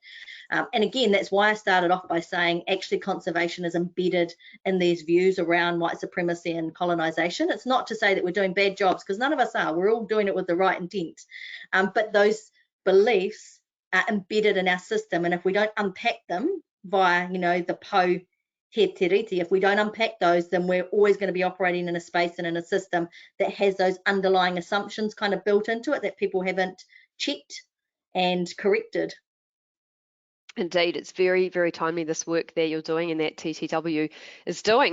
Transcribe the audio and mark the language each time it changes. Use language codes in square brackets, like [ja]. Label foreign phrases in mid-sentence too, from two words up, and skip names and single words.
[en] And again, that's why I started off by saying actually conservation is embedded in these views around white supremacy and colonisation. It's not to say that we're doing bad jobs, because none of us are. We're all doing it with the right intent. But those beliefs are embedded in our system, and if we don't unpack them via the [mi] po he te riti, [en] if we don't unpack those, then we're always going to be operating in a space and in a system that has those underlying assumptions kind of built into it that people haven't checked and corrected. Indeed, it's very, very timely, this work that you're doing and that TTW is doing.